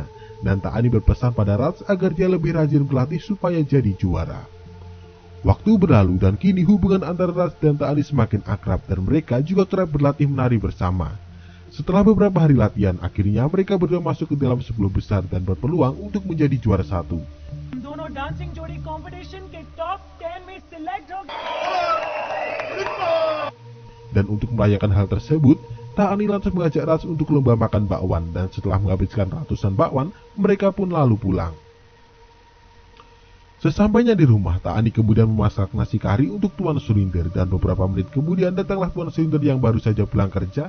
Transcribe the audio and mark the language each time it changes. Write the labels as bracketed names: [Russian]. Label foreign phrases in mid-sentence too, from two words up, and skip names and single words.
[Indonesian] Dan Taani berpesan pada Raj agar dia lebih rajin berlatih supaya jadi juara. Waktu berlalu dan kini hubungan antara Raj dan Taani semakin akrab dan mereka juga kerap berlatih menari bersama. Setelah beberapa hari latihan, akhirnya mereka berdua masuk ke dalam 10 besar dan berpeluang untuk menjadi juara satu. [Hindi] दोनों डांसिंग जोड़ी कंपटीशन के टॉप 10 में सिलेक्ट हो [Indonesian] Dan untuk merayakan hal tersebut, Taani lantas mengajak Raj untuk lomba makan bakwan, dan setelah menghabiskan ratusan bakwan, mereka pun lalu pulang. Sesampainya di rumah, Taani kemudian memasak nasi kari untuk Tuan Surinder, dan beberapa menit kemudian datanglah Tuan Surinder yang baru saja pulang kerja.